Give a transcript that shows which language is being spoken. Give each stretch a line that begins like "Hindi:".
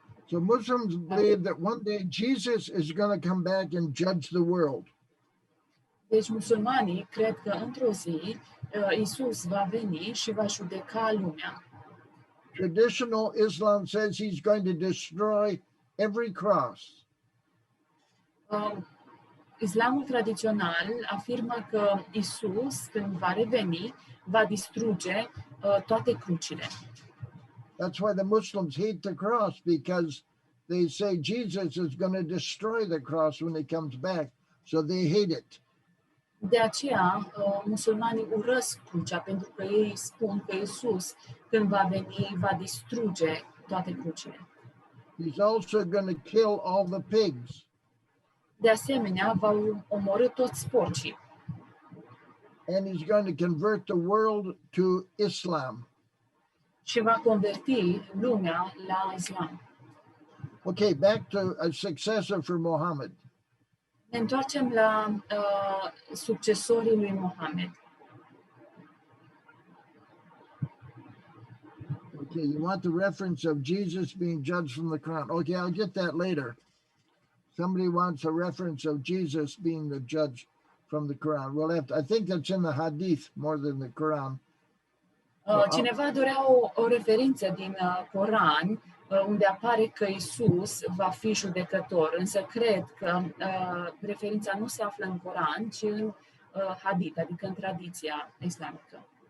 English: So Muslims believe that one day Jesus is going to come back and judge the world.
Romanian: Deci musulmanii cred că într-o zi Iisus va veni și va judeca lumea.
English: Traditional Islam says he's going to destroy every cross.
Romanian: Islamul tradițional afirmă că Iisus, când va reveni, va distruge toate crucile.
English: That's why the Muslims hate the cross, because they say Jesus is going to destroy the cross when he comes back. So they hate it.
Romanian: De aceea, musulmanii urăsc crucea, pentru că ei spun că Iisus, când va veni, va distruge toate crucile.
English: He's also going to kill all the pigs.
Romanian: De asemenea, va omorî toți porcii.
English: And he's going to convert the world to Islam.
Romanian: Și va converti lumea la Islam.
English: Okay, back to a successor for Muhammad.
Romanian: Ne întoarcem la succesorii lui Mohamed.
English: Okay, you want the reference of Jesus being judged from the Quran. Okay, I'll get that later. Somebody wants a reference of Jesus being the judge from the Quran. We'll have to, I think that's in the Hadith more than the Quran.
Romanian: Cineva dorea o referință din Coran unde apare că Iisus va fi judecător, însă cred că referința nu se află în Coran, ci în Hadith, adică în tradiția islamică.